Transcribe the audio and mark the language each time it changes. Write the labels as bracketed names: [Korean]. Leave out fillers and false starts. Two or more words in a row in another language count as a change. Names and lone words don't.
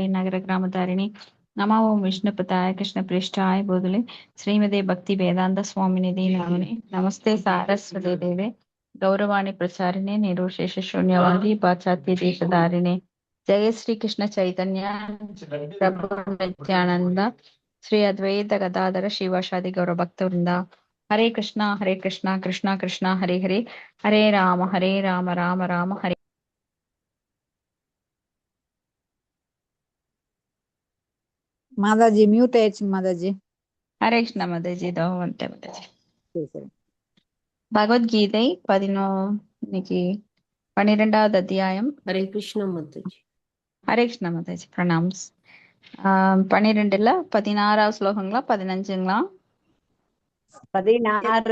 [Sanskrit] नगर ग्रामधारिणे नमः ओम विष्णुपताय कृष्णप्रेष्ठाय भूतले श्रीमते भक्ति वेदांत स्वामिनिधि नाम्ने नमस्ते सारस्वते देवे गौरवाणी प्रचारिणे निरोशेष शून्यवादी पाश्चात्य देशधारिणे जय श्री कृष्ण चैतन्य प्रभु नित्यानंद श्री अद्वैत गदाधर शिवाशादि गौर भक्त वृंदा हरे कृष्णा कृष्णा कृष्णा हरे हरे हरे राम राम राम हरे [Tamil] மாதாஜி மியூட் ஆயிடுச்சுங்க மாதாஜி. [Hindi] हरे कृष्णा माताजी दो वंटे माताजी [Tamil] சரி சரி. பகவத்கீதை இன்னைக்கு 12வது அத்தியாயம். ஹரே கிருஷ்ணா மாதாஜி. ஹரே கிருஷ்ணா மாதாஜி பிரணாம்ஸ். 12ல 16வது ஸ்லோகங்களா 15ங்களா? 16